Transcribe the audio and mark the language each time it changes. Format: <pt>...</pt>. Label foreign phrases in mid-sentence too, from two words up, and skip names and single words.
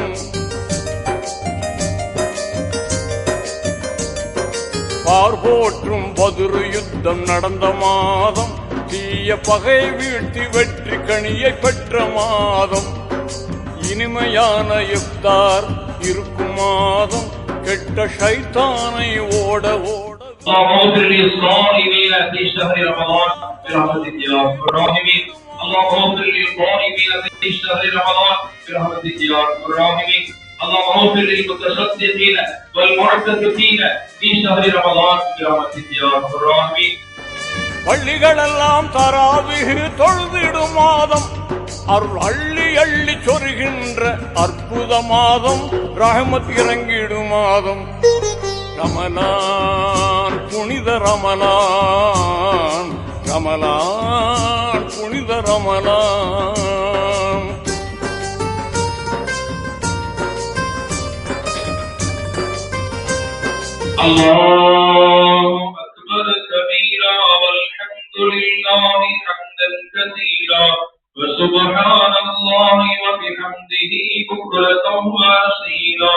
<ta>பார்வோற்றும் பதுரு யுத்தம் நடந்த மாதம், தீய பகையை வீழ்த்தி வெற்றி கனியை பெற்ற மாதம். இனிமையான இஃப்தார் இருக்கும் மாதம், கெட்ட ஷைத்தானை ஓட ஓட.</ta> <ar>اللهم اغفر للصائمين في شهر رمضان برحمتك يا ارحم الراحمين. اللهم اغفر للقائمين في شهر رمضان برحمتك يا ارحم الراحمين. اللهم اغفر للمتصدقين والمعتكفين في شهر رمضان برحمتك يا ارحم الراحمين.</ar> <ta>பள்ளிகளெல்லாம் தராவிஹ் தொழுதிடும் மாதம், அருள் அள்ளி அள்ளி சொருகின்ற அற்புத மாதம், ரஹமத் இறங்கிடும் மாதம். ரமலான் புனித ரமலான், ரமலான் புனித ரமலான்.</ta> <ar>الله أكبر كبيرا والحمد لله حمدا كثيرا وسبحان الله وبحمده بكرة وأصيلا.</ar>